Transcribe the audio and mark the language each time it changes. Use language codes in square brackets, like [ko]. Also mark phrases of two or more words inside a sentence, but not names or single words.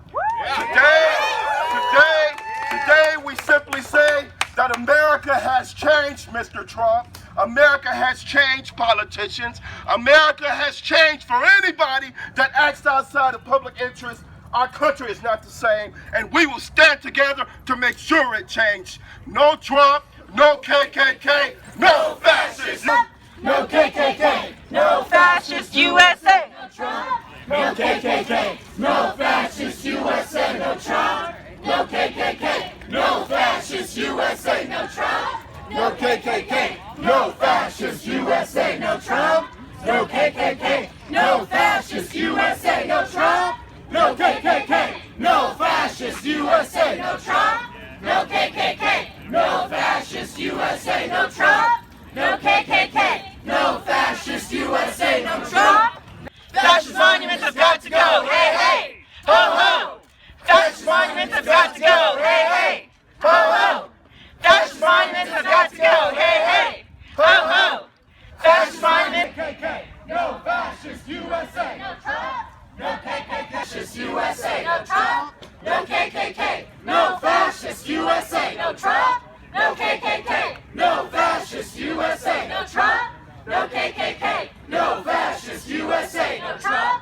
[en] Today, we simply say that America has changed, Mr. Trump. America has changed politicians. America has changed for anybody that acts outside of public interest. Our country is not the same, and we will stand together to make sure it changes. No Trump, no KKK, no fascists. No KKK, No fascist USA. no Trump. No KKK, no fascist USA, no Trump. No KKK, no fascist USA, no Trump. No KKK, no fascist USA, no Trump. No KKK, no fascist USA, no Trump. No KKK, no fascist USA, no Trump. No KKK, no fascist USA, no Trump. No KKK, no fascist USA, no Trump. Fascist monuments have got to go, hey, hey, ho, ho. Fascist monuments have got to go, hey, hey, ho, ho. Fascist monuments have got to go, hey, hey, ho, ho. Fascist monuments. KKK, no fascist USA, no Trump. No KKK, fascist USA, no Trump. No KKK, no fascist USA, no Trump. No KKK, no fascist USA, no Trump. No KKK, no fascist USA, no Trump.